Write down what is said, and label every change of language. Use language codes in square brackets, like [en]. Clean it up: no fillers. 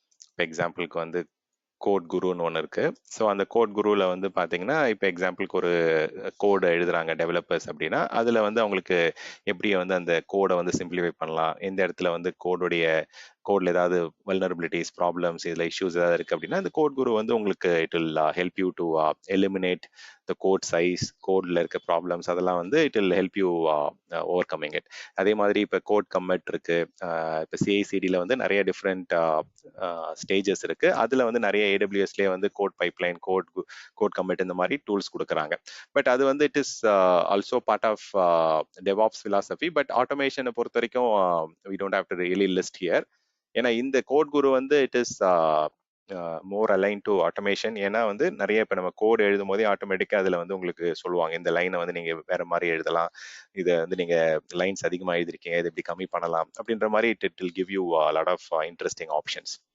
[ta] இப்போ எக்ஸாம்பிளுக்கு வந்து கோட் குருன்னு ஒன்று இருக்கு. ஸோ அந்த கோட் குருவில் வந்து பார்த்தீங்கன்னா இப்போ எக்ஸாம்பிளுக்கு ஒரு கோடு எழுதுறாங்க டெவலப்பர்ஸ் அப்படின்னா அதில் வந்து அவங்களுக்கு எப்படி வந்து அந்த கோடை வந்து சிம்பிளிஃபை பண்ணலாம், எந்த இடத்துல வந்து கோடில் ஏதாவது வல்னரபிலிட்டிஸ், ப்ராப்ளம்ஸ், இதில் இஷ்யூஸ் ஏதாவது இருக்குது அப்படின்னா இந்த கோட் குரு வந்து உங்களுக்கு [en] it will help you to eliminate the code size, கோடில் [ta] இருக்க ப்ராப்ளம்ஸ், அதெல்லாம் வந்து [en] It will help you overcoming it. [ta] அதே மாதிரி இப்போ கோட் கம்மிட் இருக்கு, இப்போ CI/CDயில் வந்து நிறைய டிஃப்ரெண்ட் ஸ்டேஜஸ் இருக்கு. அதில் வந்து நிறைய AWSலேயே வந்து கோட் பைப்லைன், கோட் கம்மிட் இந்த மாதிரி டூல்ஸ் கொடுக்குறாங்க. பட் அது வந்து [en] it is also part of [ta] DevOps philosophy. But ஆட்டோமேஷனை பொறுத்த வரைக்கும் [en] we don't have to really list here. [ta] ஏன்னா இந்த கோட் குரு வந்து [en] it is more align to [ta] automation. ஏன்னா வந்து நிறைய இப்போ நம்ம கோட் எழுதும் போதே ஆட்டோமேட்டிக்காக அதில் வந்து உங்களுக்கு சொல்லுவாங்க இந்த லைனை வந்து நீங்கள் வேற மாதிரி எழுதலாம், இதை வந்து நீங்கள் லைன்ஸ் அதிகமாக எழுதிருக்கீங்க, இது இப்படி கம்மி பண்ணலாம் அப்படின்ற மாதிரி [en] It will give you lot of interesting options.